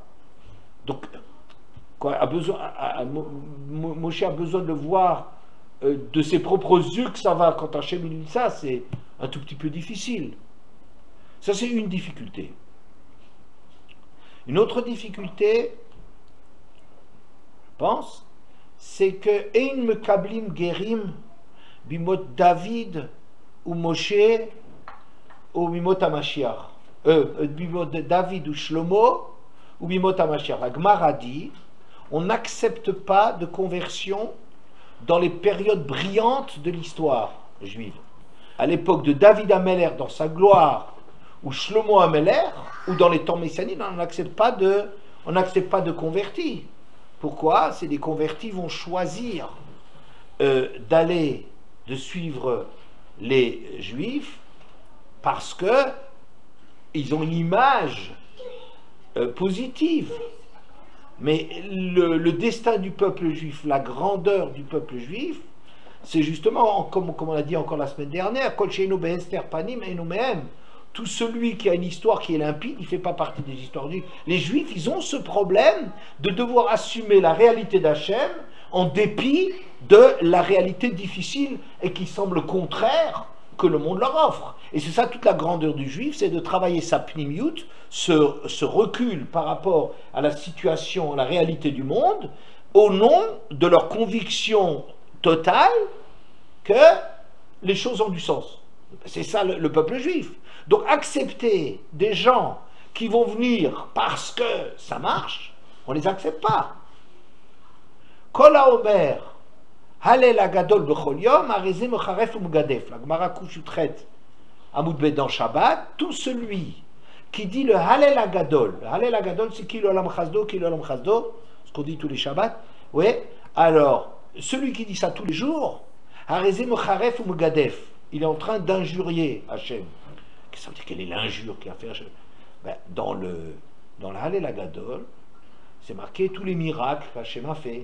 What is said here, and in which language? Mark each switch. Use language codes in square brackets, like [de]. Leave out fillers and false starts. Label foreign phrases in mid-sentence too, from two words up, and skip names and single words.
[fr] Donc, quoi, Moshe a besoin de voir de ses propres yeux que ça va. Quand Hachem lui dit ça, c'est un tout petit peu difficile. Ça, c'est une difficulté. Une autre difficulté, je pense, c'est que [he] אין מקבלים גרים בימות דוד [fr] ou Moshe ou [he] בימות המשיח. בימות דוד ou Shlomo ou בימות המשיח. [fr] La Gemara dit, on n'accepte pas de conversion dans les périodes brillantes de l'histoire juive. À l'époque de David Ameller dans sa gloire, ou Shlomo Ameller, ou dans les temps messianiques, on n'accepte pas de convertis. Pourquoi? C'est des convertis vont choisir de suivre les Juifs parce que ils ont une image positive. Mais le destin du peuple juif, la grandeur du peuple juif, c'est justement, comme on l'a dit encore la semaine dernière, [he] כל שאינו בהסתר פנים אינו מהם. [fr] Tout celui qui a une histoire qui est limpide, il ne fait pas partie des histoires juives. Les Juifs, ils ont ce problème de devoir assumer la réalité d'Hachem en dépit de la réalité difficile et qui semble contraire que le monde leur offre. Et c'est ça toute la grandeur du Juif, c'est de travailler sa pnimiut, ce recul par rapport à la situation, à la réalité du monde, au nom de leur conviction totale que les choses ont du sens. C'est ça le peuple juif. Donc accepter des gens qui vont venir parce que ça marche, on ne les accepte pas. [he] כל האומר הלל הגדול בכל יום הרי זה מחרף ומגדף. [fr] La Gemara Kushutret [he] עמוד ב [fr] dans Shabbat, tout celui qui dit le [he] הלל הגדול. [fr] Le [he] הלל הגדול [fr] c'est [he] כי לעולם חסדו, [fr] ce qu'on dit tous les Shabbats. Oui. Alors celui qui dit ça tous les jours, [he] הרי זה מחרף ומגדף, [fr] il est en train d'injurier Hachem. Ça veut dire quelle est l'injure qu'il a fait Hachem? Dans la [he] הלל הגדול, [fr] c'est marqué tous les miracles qu'Hachem a fait.